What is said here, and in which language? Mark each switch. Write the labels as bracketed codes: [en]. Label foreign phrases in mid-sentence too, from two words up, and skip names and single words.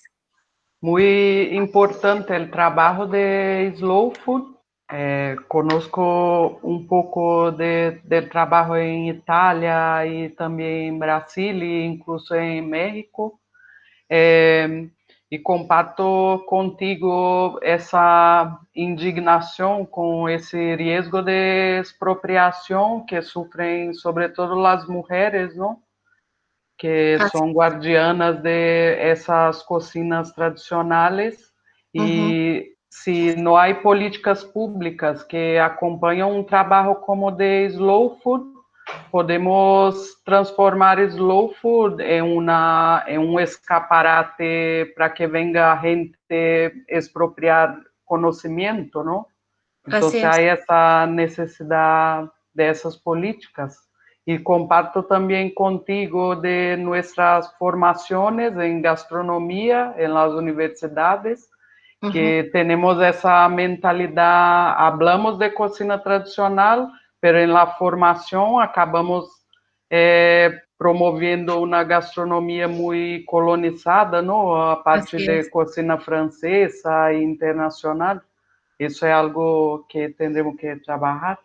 [es] Muy importante el trabajo de Slow Food. Conozco un poco del trabajo en Italia y también en Brasil e incluso en México. [pt] E [es] comparto contigo [pt] essa indignação com esse risco de expropriação que sofrem, sobretudo as mulheres, não? Que são guardianas de essas cocinas tradicionais e se não há políticas públicas que acompanham um trabalho como o de Slow Food, podemos transformar Slow Food em um escaparate para que venga gente expropriar conhecimento, não? Então, há essa necessidade dessas políticas. E comparto também contigo de nossas formações em gastronomia, em [es] las universidades, [pt] que temos essa mentalidade, [es] hablamos de cocina tradicional, pero en la formación acabamos promoviendo una gastronomía muy colonizada, ¿no? A partir de cocina francesa e internacional. Eso es algo que tendremos que trabajar.